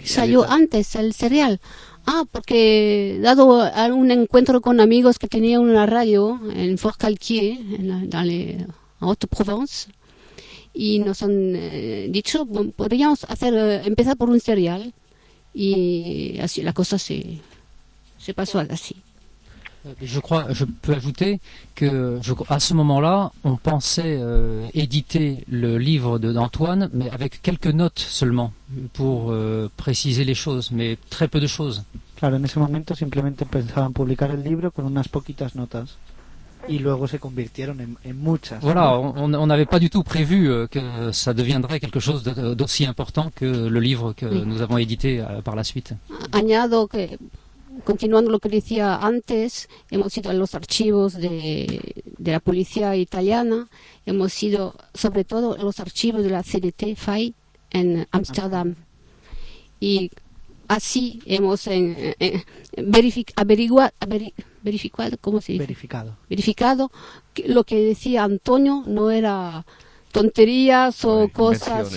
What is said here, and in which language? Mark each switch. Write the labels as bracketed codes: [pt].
[es] ¿Salió editar antes el serial? Ah, porque dado un encuentro con amigos que tenía una radio en Fort-Calquier, en Haute-Provence, y nos han dicho, podríamos hacer empezar por un serial, y así la cosa se pasó así. [fr] Je crois, je peux ajouter que à ce moment-là, on pensait éditer le livre d'Antoine, mais avec quelques notes seulement, pour préciser les choses, mais très peu de choses. [es] Claro, en ese momento, simplemente pensaban publicar el libro con unas poquitas notas, y luego se convirtieron en muchas. [fr] Voilà, on n'avait pas du tout prévu que ça deviendrait quelque chose d'aussi important que le livre que oui, nous avons édité par la suite. [es] Añado que... Continuando lo que decía antes, hemos ido a los archivos de la policía italiana, hemos ido sobre todo a los archivos de la CNT FAI en Ámsterdam. Y así hemos verificado que lo que decía Antonio no era tonterías o cosas.